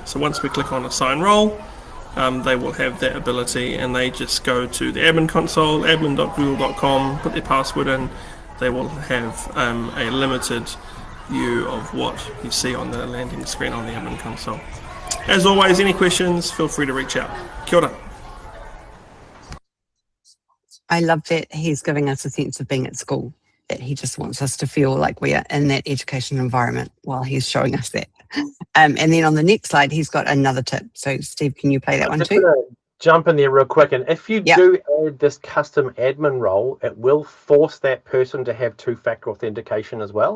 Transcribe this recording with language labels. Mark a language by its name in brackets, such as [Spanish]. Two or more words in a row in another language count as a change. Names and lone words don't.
[English] So once we click on assign role, they will have that ability, and they just go to the admin console, admin.google.com, put their password in. They will have a limited view of what you see on the landing screen on the admin console. As always, any questions, feel free to reach out. [Māori] Kia ora. [English] I love that he's giving us a sense of being at school, that he just wants us to feel like we are in that education environment while he's showing us that. And then on the next slide, he's got another tip. So Steve, can you play that one too? Jump in there real quick, and if you do add this custom admin role, it will force that person to have two-factor authentication as well.